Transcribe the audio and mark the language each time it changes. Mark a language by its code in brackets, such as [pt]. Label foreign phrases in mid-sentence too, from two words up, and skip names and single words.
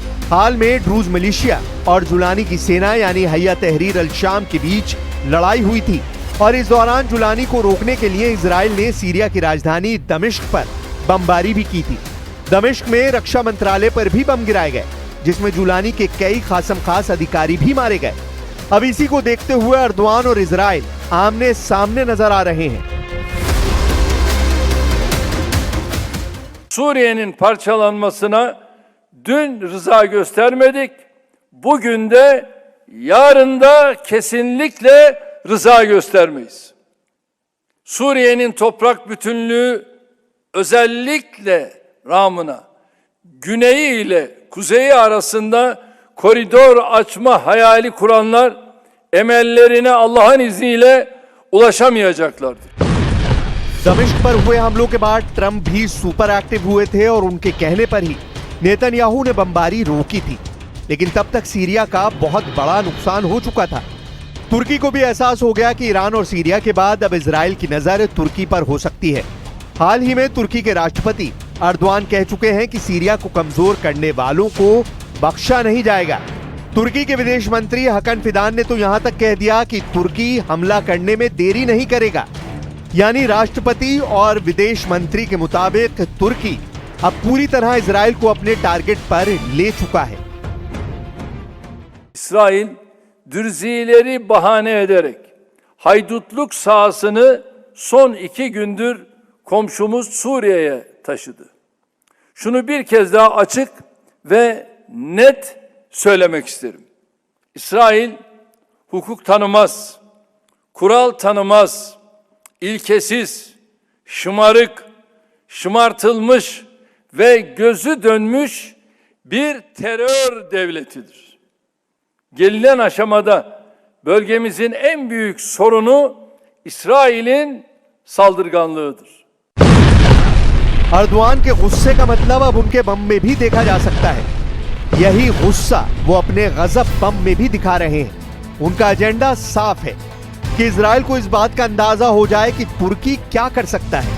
[hi] हाल में ड्रूज मिलिशिया और जुलानी की सेना यानी हय्या तहरीर अल शाम के बीच लड़ाई हुई थी और इस दौरान जुलानी को रोकने के लिए इजराइल ने सीरिया की राजधानी दमिश्क पर बमबारी भी की थी। दमिश्क में रक्षा मंत्रालय पर भी बम गिराए गए जिसमें जुलानी के कई खासम खास अधिकारी भी मारे गए। अब इसी को देखते हुए अर्दवान और इजराइल आमने सामने नजर आ रहे हैं। [tr] Suriye'nin parçalanmasına dün rıza göstermedik. Bugün de yarın da kesinlikle rıza göstermeyiz. Suriye'nin toprak bütünlüğü özellikle Ramına güneyi ile kuzeyi arasında koridor açma hayali kuranlar emellerine Allah'ın izniyle ulaşamayacaklardır. [hi] दमिश्क पर हुए हमलों के बाद ट्रंप भी [en] super active [hi] हुए थे और उनके कहने पर ही नेतन्याहू ने बमबारी रोकी थी। लेकिन तब तक सीरिया का बहुत बड़ा नुकसान हो चुका था। तुर्की को भी एहसास हो गया कि ईरान और सीरिया के बाद अब इजराइल की नजर तुर्की पर हो सकती है। हाल ही में तुर्की के राष्ट्रपति अर्दवान कह चुके हैं कि सीरिया को कमजोर करने वालों को बख्शा नहीं जाएगा। तुर्की के विदेश मंत्री हकन फिदान ने तो यहां तक कह दिया कि तुर्की हमला करने में देरी नहीं करेगा। यानी राष्ट्रपति और विदेश मंत्री के मुताबिक तुर्की अब पूरी तरह इजराइल को अपने टारगेट पर ले चुका है। [tr] İsrail dürzileri bahane ederek haydutluk sahasını son 2 gündür komşumuz Suriye'ye taşıdı. Şunu bir kez daha açık ve net söylemek isterim. İsrail hukuk tanımaz, kural tanımaz, ilkesiz, şımarık, şımartılmış ve gözü dönmüş bir terör devletidir. Gelinen aşamada bölgemizin en büyük sorunu İsrail'in saldırganlığıdır. [hi] अर्दवान के गुस्से का मतलब अब उनके बम में भी देखा जा सकता है। यही गुस्सा वो अपने गजब बम में भी दिखा रहे हैं। उनका एजेंडा साफ है कि इजराइल को इस बात का अंदाजा हो जाए कि तुर्की क्या कर सकता है।